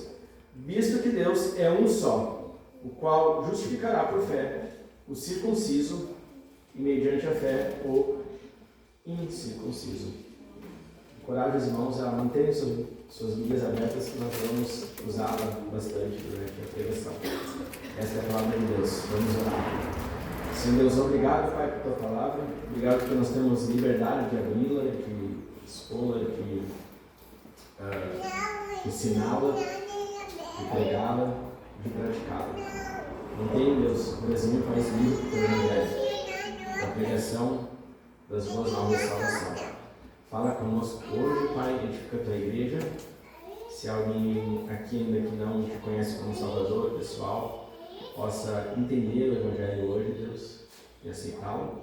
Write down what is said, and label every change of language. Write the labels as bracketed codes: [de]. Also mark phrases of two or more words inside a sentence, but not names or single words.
[pt] Visto que Deus é um só, o qual justificará por fé o circunciso e mediante a fé o incircunciso. Encorajo os irmãos a manterem suas Bíblias abertas, que nós vamos usá-la bastante durante a pregação. Esta é a palavra de Deus. Vamos orar. Senhor Deus, obrigado, Pai, por tua palavra. Obrigado porque nós temos liberdade de abri-la, de expô-la, de ensiná-la, de pregá-la, de praticá-la. Mantenha, Deus, o Brasil um país livre pelo Evangelho, da pregação das boas novas de salvação. Fala conosco hoje, Pai, edifica a tua igreja. Se alguém aqui ainda que não te conhece como Salvador, pessoal, possa entender o Evangelho hoje, Deus, e aceitá-lo.